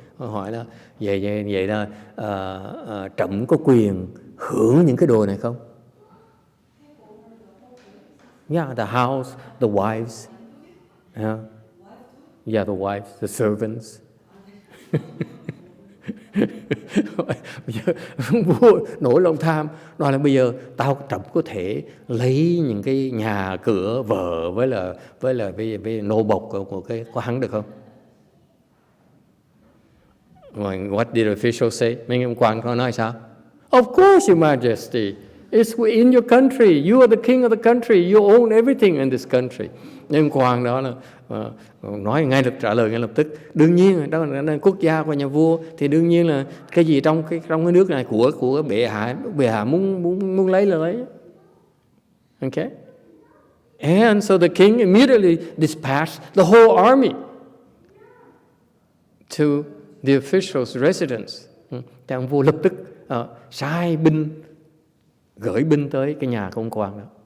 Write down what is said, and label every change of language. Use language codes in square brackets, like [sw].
[vi] Hỏi là vậy là Trẫm có quyền hưởng những cái đồ này không? [en] Yeah, the house, the wives. Yeah, the wives, the servants. [vi] Bây giờ vua nổi lòng tham, nói là bây giờ tao trẫm có thể lấy những cái nhà cửa vợ với nô bộc của cái của hắn được không? [en] What did the official say? [vi] Mấy ông quan có nói sao? [en] Of course, Your Majesty. It's in your country. You are the king of the country. You own everything in this country. [vi] Nhưng quan đó là nói ngay trả lời ngay lập tức. Đương nhiên đó là quốc gia của nhà vua thì đương nhiên là cái gì trong cái nước này của bệ hạ muốn lấy là lấy. [en] Okay? And so the king immediately dispatched the whole army to the official's residence. [vi] Thì ông vua lập tức sai binh, gửi binh tới cái nhà của ông quan đó.